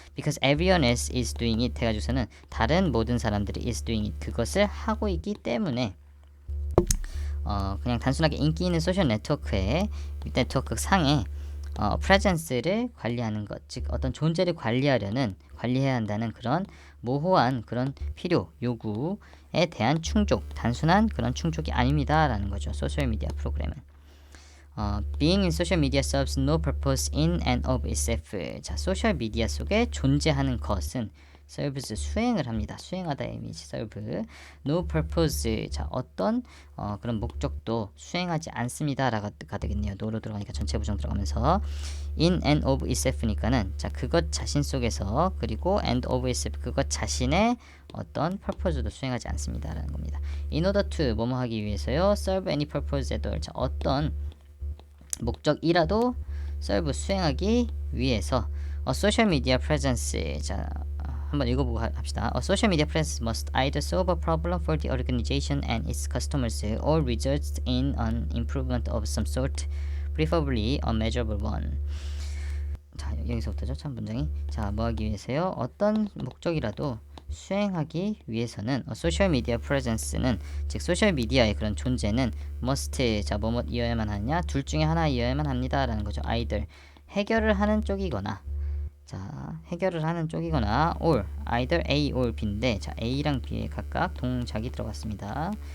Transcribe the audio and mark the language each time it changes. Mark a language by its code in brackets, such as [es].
[en] because everyone else is doing it [ko] 해가지고서는 다른 모든 사람들이 [en] is doing it [ko] 그것을 하고 있기 때문에 그냥 단순하게 인기 있는 소셜 네트워크 상에 프레젠스를 관리하는 것, 즉 어떤 존재를 관리해야 한다는 그런 모호한 그런 필요, 요구에 대한 충족, 단순한 그런 충족이 아닙니다라는 거죠. 소셜 미디어 프로그램은. [en] being in social media serves no purpose in and of itself. [ko] 자, 소셜 미디어 속에 존재하는 것은 serves 수행을 합니다. 수행하다의 이미지 serve. [en] no purpose. [ko] 자, 어떤 그런 목적도 수행하지 않습니다라가 되겠네요. no로 들어가니까 전체 부정 들어가면서 [en] in and of itself [ko] 니까는 자, 그것 자신 속에서 그리고 and of itself 그것 자신의 어떤 purpose도 수행하지 않습니다라는 겁니다. [en] in order to [ko] 뭐뭐 하기 위해서요. [en] serve any purpose at all. [ko] 자, 어떤 목적이라도 serve 수행하기 위해서 [en] social media presence. [ko] 자, 한번 읽어보고 합시다. [en] A social media presence must either solve a problem for the organization and its customers or result in an improvement of some sort, preferably a measurable one. [ko] 자, 여기서부터죠. 참 문장이. 자, 뭐 하기 위해서요? 어떤 목적이라도 수행하기 위해서는 소셜 미디어 프레젠스는 즉 소셜 미디어의 그런 존재는 must 자 뭐뭐이어야만 하느냐 둘 중에 하나이어야만 합니다라는 거죠. either 해결을 하는 쪽이거나 자 해결을 하는 쪽이거나 or [en] either A or B [ko] 인데 자 A랑 B에 각각 동작이 들어갔습니다.